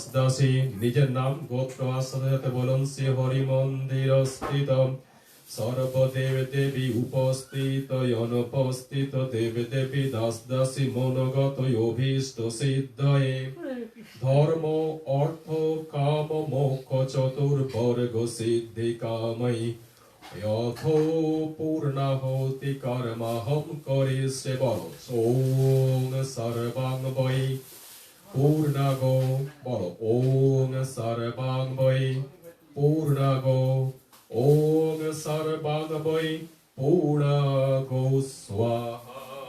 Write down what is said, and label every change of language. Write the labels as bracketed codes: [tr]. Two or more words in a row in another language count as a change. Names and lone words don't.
[bn] দাসী নিজের নাম গোত্র আসার সাথে বলুন [sa] শ্রী হরি মন্দির স্থিত সর্বদেব দেবী উপস্থিত অনুপস্থিত দেব দেবী দাস দাসী মনোগত অভীষ্ট সিদ্ধয়ে ধর্ম অর্থ কাম মোক্ষ চতুর্বর্গ সিদ্ধি কাময়ী যথো পূর্ণাহুতি কর্মহম করিষ্যে বল ওম সর্বাং বৈ পূর্ণাগো বল ওম সর্বাং বৈ পূর্ণাগো ওম সর্বাং বৈ পূর্ণাগো স্বাহা।